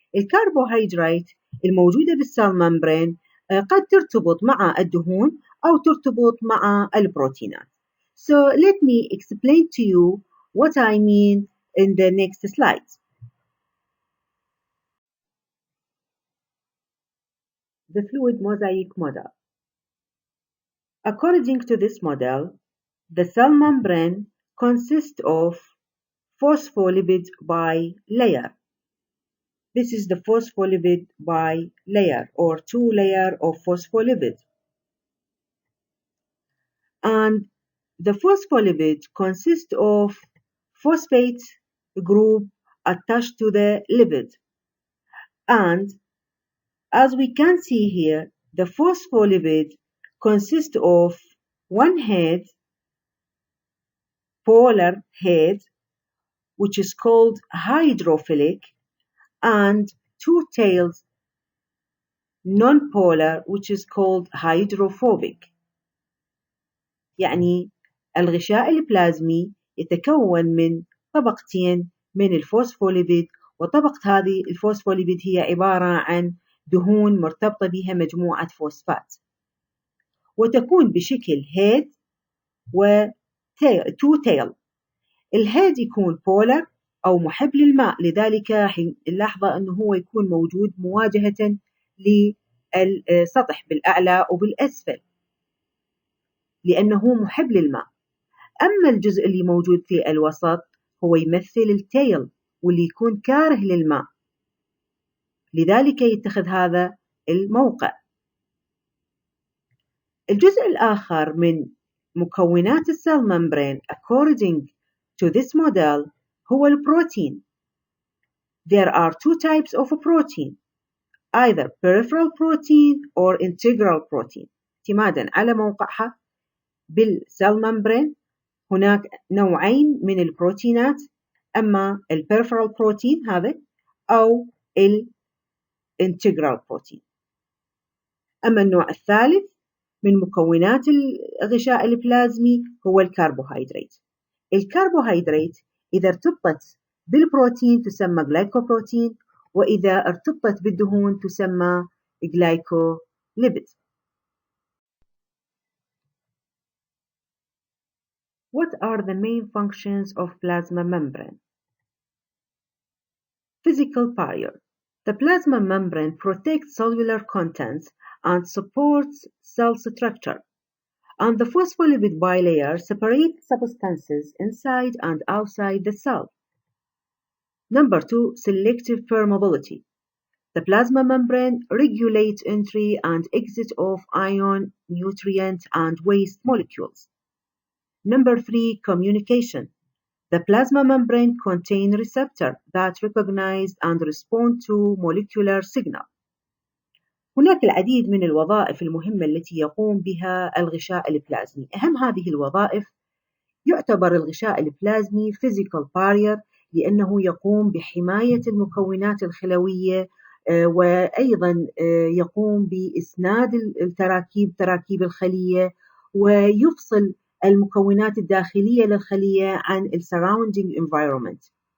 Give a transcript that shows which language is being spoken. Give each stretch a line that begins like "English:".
Arabic: الكربوهيدرات الموجودة بالسيل ممبرين قد ترتبط مع الدهون أو ترتبط مع البروتينات.
English: So let me explain to you what I mean in the next slide. The fluid mosaic model. According to this model, the cell membrane consists of phospholipid bilayer. This is the phospholipid bilayer or two layer of phospholipid. And the phospholipid consists of phosphate group attached to the lipid. And as we can see here, the phospholipid consists of one head, polar head, which is called hydrophilic, and two tails, non-polar, which is called hydrophobic.
Arabic: يعني الغشاء البلازمي يتكون من طبقتين من الفوسفوليبيد، وطبقة هذه الفوسفوليبيد هي عبارة عن دهون مرتبطة بها مجموعة فوسفات، وتكون بشكل هيد و تو تيل. الهيد يكون بولر أو محب للماء، لذلك نلاحظ أنه هو يكون موجود مواجهة للسطح بالأعلى وبالأسفل لأنه محب للماء. أما الجزء اللي موجود في الوسط هو يمثل التيل واللي يكون كاره للماء، لذلك يتخذ هذا الموقع. الجزء الآخر من مكونات السيل ممبرين
English: according to this model
Arabic: هو البروتين.
English: There are two types of protein, either peripheral protein or integral protein.
Arabic: اعتمادا على موقعها بالسيل ممبرين هناك نوعين من البروتينات، أما البريفرال بروتين هذا أو الانتجرال بروتين. أما النوع الثالث من مكونات الغشاء البلازمي هو الكربوهيدرات. الكربوهيدرات إذا ارتبطت بالبروتين تسمى جلايكوبروتين، وإذا ارتبطت بالدهون تسمى جلايكوليبيد.
English: What are the main functions of plasma membrane? Physical barrier. The plasma membrane protects cellular contents and supports cell structure, and the phospholipid bilayer separates substances inside and outside the cell. Number 2, selective permeability. The plasma membrane regulates entry and exit of ion, nutrient, and waste molecules. Number 3, communication. The plasma membrane contains receptors that recognize and respond to molecular signal.
Arabic: هناك العديد من الوظائف المهمة التي يقوم بها الغشاء البلازمي. أهم هذه الوظائف يعتبر الغشاء البلازمي
English: physical barrier
Arabic: لأنه يقوم بحماية المكونات الخلوية وأيضا يقوم بإسناد تراكيب الخلية، ويفصل المكونات الداخلية للخلية عن
English: surrounding environment.